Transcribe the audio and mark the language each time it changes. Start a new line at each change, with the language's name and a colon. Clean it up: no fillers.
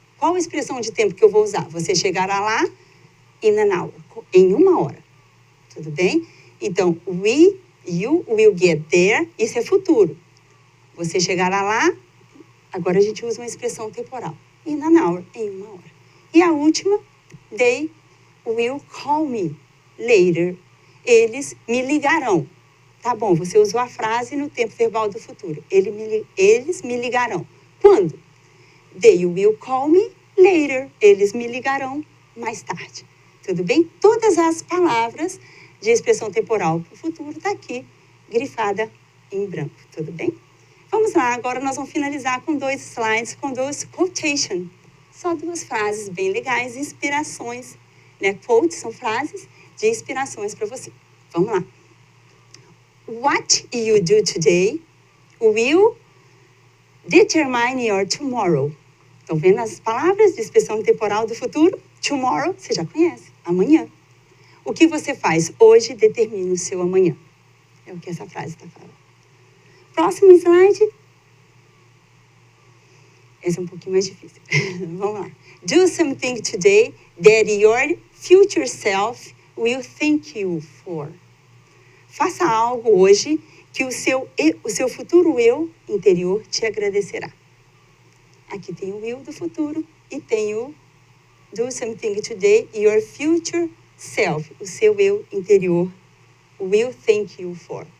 Portuguese: Qual a expressão de tempo que eu vou usar? Você chegará lá
English: in an hour.
Portuguese: Em 1 hora. Tudo bem?
English: Então, you will get there.
Portuguese: Isso é futuro. Você chegará lá. Agora a gente usa uma expressão temporal.
English: In an hour.
Portuguese: Em 1 hora. E a última.
English: They will call me later.
Portuguese: Eles me ligarão. Tá bom, você usou a frase no tempo verbal do futuro. Eles me ligarão. Quando?
English: They will call me later.
Portuguese: Eles me ligarão mais tarde. Tudo bem? Todas as palavras de expressão temporal para o futuro está aqui, grifada em branco. Tudo bem? Vamos lá, agora nós vamos finalizar com 2 slides, com 2 quotation. Só 2 frases bem legais, inspirações. Né? Quotes são frases de inspirações para você. Vamos lá.
English: What you do today will determine your tomorrow.
Portuguese: Estão vendo as palavras de expressão temporal do futuro? Tomorrow, você já conhece, amanhã. O que você faz hoje determina o seu amanhã. É o que essa frase está falando. Próximo slide. Esse é um pouquinho mais difícil. Vamos lá.
English: Do something today that your future self will thank you for.
Portuguese: Faça algo hoje que o seu futuro eu interior te agradecerá. Aqui tem o will do futuro e tem o
English: do something today, your future self,
Portuguese: o seu eu interior,
English: will thank you for.